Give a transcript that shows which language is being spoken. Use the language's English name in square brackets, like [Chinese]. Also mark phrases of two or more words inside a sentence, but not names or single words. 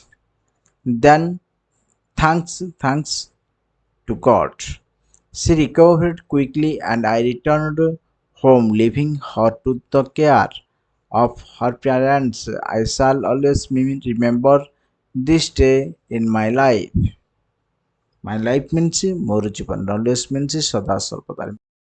[English] Then, thanks to God, she recovered quickly and I returned home, leaving her to the care of her parents. I shall always remember this day in my life. My life means [Odia] ମୋର ଜୀବନ [English] always means [Odia] ସଦା ସର୍ବଦା